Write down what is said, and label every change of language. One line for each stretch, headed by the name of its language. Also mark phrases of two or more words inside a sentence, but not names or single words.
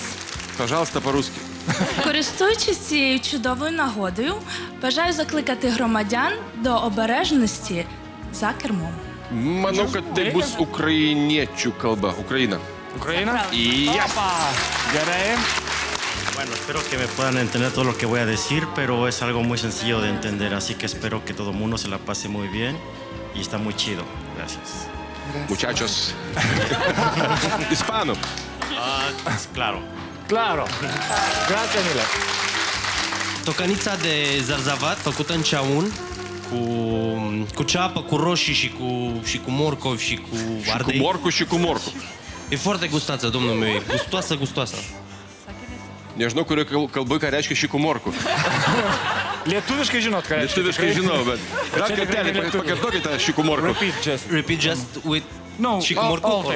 Russian: Пожалуйста, по-русски.
Ukrainian: Користуючись цією чудовою нагодою, бажаю закликати громадян до обережності за кермом.
Lithuanian: Manau, kad tai bus ukrainiečių kalba. Ukraina. Ukraina?
English: Yes.
Lithuanian: Gerai.
Spanish: Bueno, espero que me puedan entender todo lo que voy a decir, pero es algo muy sencillo de entender, así que espero que todo el mundo se la pase muy bien y está muy chido. Gracias. Muchachos. Ispanų. Claro.
Italian: Claro. Grazie mille.
Romanian: Tocănița de zarzavat făcută în ceaun cu ceapă, cu roșii și cu morcovi și cu ardei. Cu morcu și cu morcu. E foarte gustoasă, domnul meu, e gustoasă, gustoasă.
Lithuanian: Nežinau, kurio kalbai, ką reiškia šį kumorku. Lietuviškai žinot, ką reiškia? Lietuviškai žinau, bet dar kartelį pakartokite šį kumorku.
English: Repeat just with No,
Romanian: și kumorku.